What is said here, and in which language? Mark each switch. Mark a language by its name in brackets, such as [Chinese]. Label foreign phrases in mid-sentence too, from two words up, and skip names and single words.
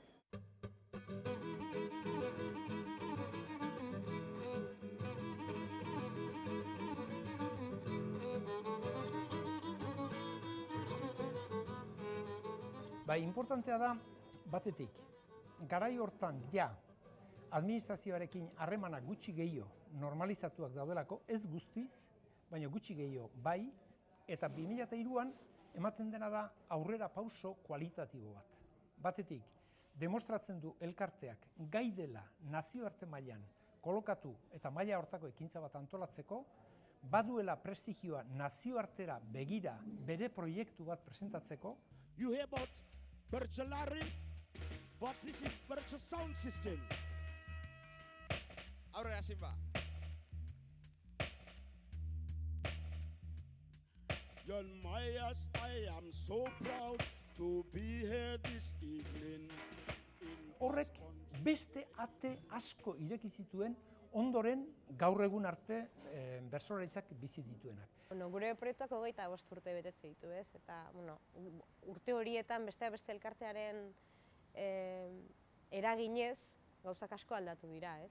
[Basque] Importantea da, batetik, garai hortan administrazioarekin harremanak gutxi gehiago normalizatuak daudelako, ez guztiz, baina gutxi gehiago bai, eta 2003an ematen dena da aurrera pauso kualitatibo bat. Batetik, demostratzen du elkarteak gai dela nazioarte mailan kolokatu eta maila hortako ekintza bat antolatzeko, baduela prestigioa nazioartera begira bere proiektu bat presentatzeko. [English] You hear about Bertsolari, but this is Bertsol sound system. [Basque] Aurrera Simba. [English] John Myers, I am so proud to be here this evening. [Basque] Horrek beste ate asko ireki zituen ondoren gaur egun arte bertsolaritzak bizi dituenak. Gure proiektuak 25 urte betetze ditu, ez? Eta urte horietan besteak beste elkartearen eraginez gauzak asko aldatu dira, ez?